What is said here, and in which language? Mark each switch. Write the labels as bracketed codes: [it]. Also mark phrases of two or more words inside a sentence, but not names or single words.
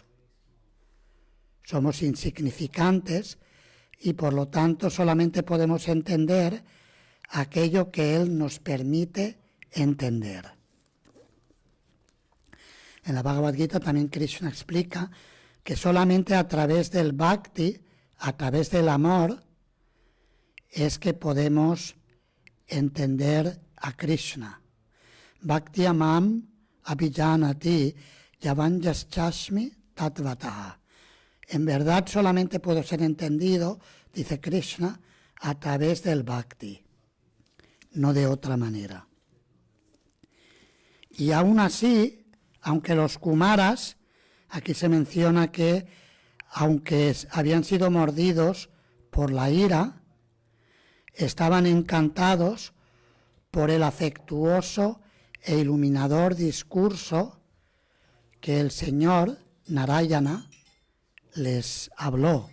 [es] Somos insignificantes y por lo tanto solamente podemos entender aquello que Él nos permite entender. En la Bhagavad Gita también Krishna explica que solamente a través del bhakti, a través del amor, es que podemos entender a Krishna. [sa] Bhakti amam abhijanati yavanyaschasmi tatvataha. [es] En verdad solamente puedo ser entendido, dice Krishna, a través del bhakti, no de otra manera. Y aún así, aunque los Kumaras, aquí se menciona que aunque habían sido mordidos por la ira, estaban encantados por el afectuoso e iluminador discurso que el Señor Narayana les habló.